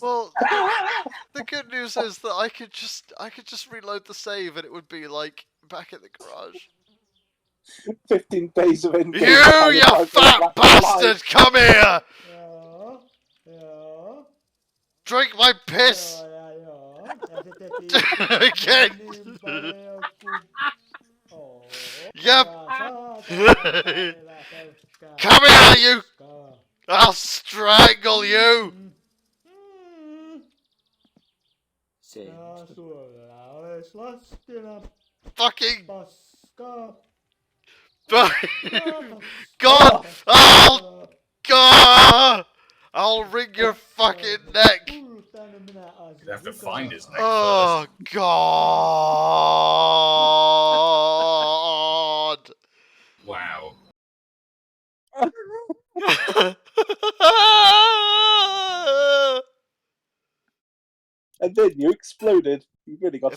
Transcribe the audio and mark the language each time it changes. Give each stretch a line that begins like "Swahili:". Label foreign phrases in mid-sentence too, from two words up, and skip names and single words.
English: Well, the good news is that I could just reload the save and it would be like back at the garage. 15 days of in-game You time fat bastard! Come here!
Finnish: Joo.
English: Drink my piss!
Finnish: Joo. Ja se teki
English: Again!
Finnish: niin paljon kuin... Oo.
English: Yep!
Finnish: Saatana
English: Come here, you! Kaa. I'll strangle you!
Finnish: Ja sulla olis lastina
English: Fucking...
Finnish: paskaa.
English: God! God! I'll wring your fucking neck!
Finnish: Tullu tänne minä asun.
English: You have to find his neck Oh, God! Wow. And then you exploded. You really got to